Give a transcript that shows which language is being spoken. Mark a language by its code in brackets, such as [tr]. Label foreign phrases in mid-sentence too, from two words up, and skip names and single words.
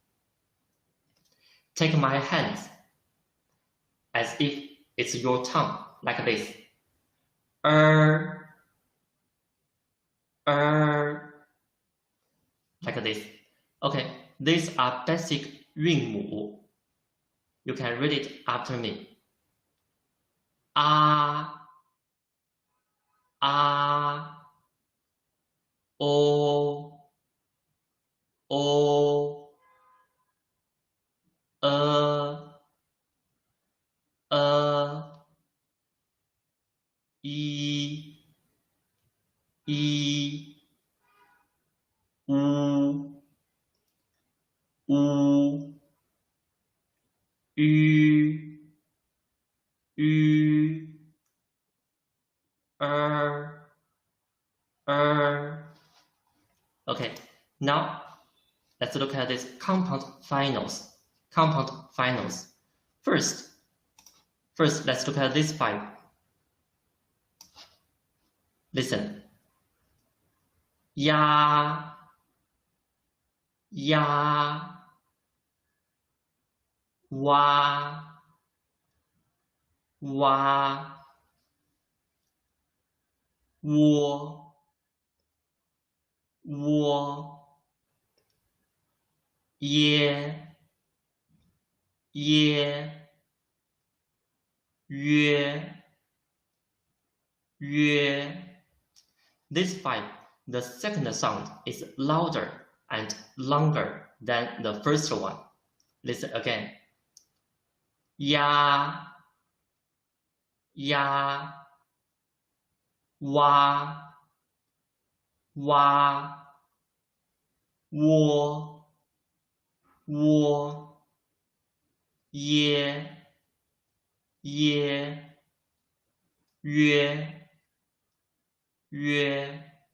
[en] Take my hands as if it's your tongue, like this. Like this. Okay, these are basic 韵母. You can read it after me. [zh] Ah, ah, o, o, i, u, u, [en] Okay, now let's look at these compound finals. First, let's look at these 5. Listen. [zh] Ya, ya, wa, wa, wo, wo, ye, 约，约. [en] This 5, the second sound is louder and longer than the first one. Listen again. [zh] Ya, ya, wa, wa, wo, wo, 耶，约，约.